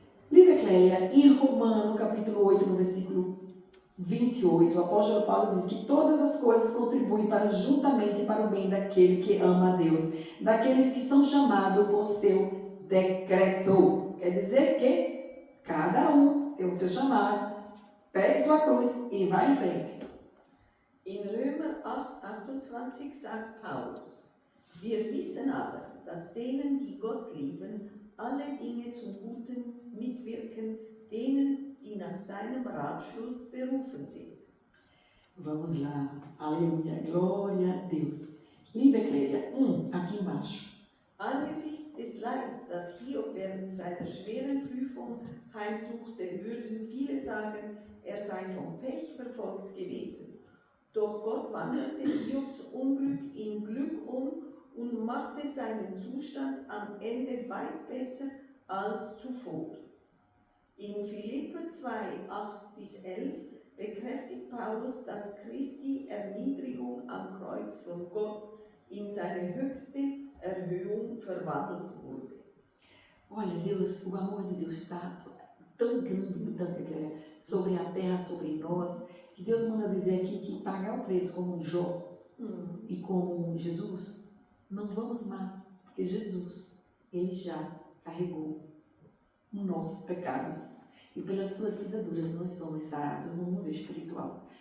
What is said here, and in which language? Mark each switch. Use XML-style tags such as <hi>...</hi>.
<pt>Lívia Clélia, em Romano, capítulo 8, no versículo 28, o apóstolo Paulo diz que todas as coisas contribuem juntamente para o bem daquele que ama a Deus, daqueles que são chamados por seu decreto. Quer dizer que cada um tem o seu chamado, pegue sua cruz e vá em frente.</pt> <de>In Römer 8,28 sagt Paulus: Wir wissen aber, dass denen, die Gott lieben, alle Dinge zum Guten mitwirken, denen, die nach seinem Ratschluss berufen sind.</de> <pt>Vamos lá. Aleluia. Glória a Deus.</pt> <de>Liebe Clélia,</de> <pt>aqui embaixo.</pt> <de>Angesichts des Leids, das Hiob während seiner schweren Prüfung heimsuchte, würden viele sagen, er sei vom Pech verfolgt gewesen. Doch Gott wandelte Hiobs Unglück in Glück um und machte seinen Zustand am Ende weit besser als zuvor. In Philipper 2, 8-11 bekräftigt Paulus, dass Christi Erniedrigung am Kreuz von Gott in seine höchste Erhöhung verwandelt wurde.</de> <pt>Olha, Deus, o amor de Deus está tão grande sobre a terra, sobre nós, que Deus manda dizer aqui que pagar o preço como Jó e como Jesus, não vamos mais, porque Jesus, ele já carregou os nossos pecados e pelas suas pisaduras nós somos sarados no mundo espiritual.</pt>